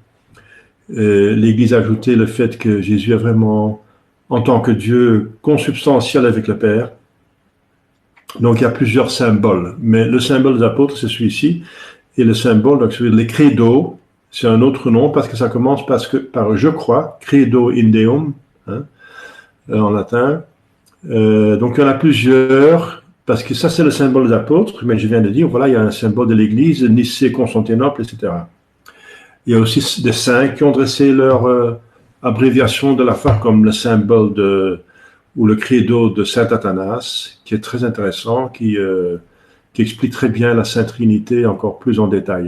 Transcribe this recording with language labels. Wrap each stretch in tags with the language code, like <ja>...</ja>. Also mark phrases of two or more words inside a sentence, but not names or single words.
<fr>L'Église a ajouté le fait que Jésus est vraiment, en tant que Dieu, consubstantiel avec le Père. Donc il y a plusieurs symboles, mais le symbole des apôtres, c'est celui-ci, et le symbole, donc celui de les credo, c'est un autre nom, parce que ça commence par je crois,</fr> <la>credo in Deum,</la> <fr>hein, en latin. Donc il y en a plusieurs, parce que ça c'est le symbole des apôtres, mais je viens de dire, voilà, il y a un symbole de l'Église, Nicée, Constantinople, etc. Il y a aussi des saints qui ont dressé leur abréviation de la foi, comme le symbole ou le credo de Saint Athanas, qui est très intéressant, qui explique très bien la Sainte Trinité encore plus en détail.</fr>